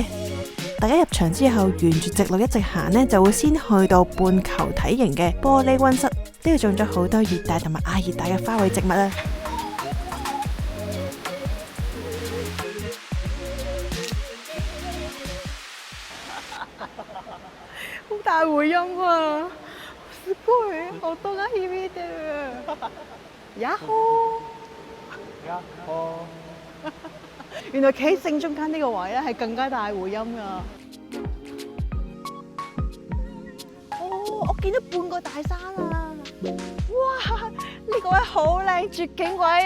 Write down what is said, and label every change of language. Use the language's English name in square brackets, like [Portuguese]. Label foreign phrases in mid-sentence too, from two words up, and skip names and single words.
[Cantonese] 大家入場之後，沿住直路一直行呢，就會先去到半球體型嘅玻璃溫室，呢度種咗好多熱帶同埋亞熱帶嘅花卉植物啊！好大回音啊！ [Japanese] すごい音が響いてる。呀吼！やっほ [Cantonese] 原來企喺正中間呢個位咧係更加大回音㗎。哦，我見到半個大山啊！哇，呢個位好靚，絕景位啊！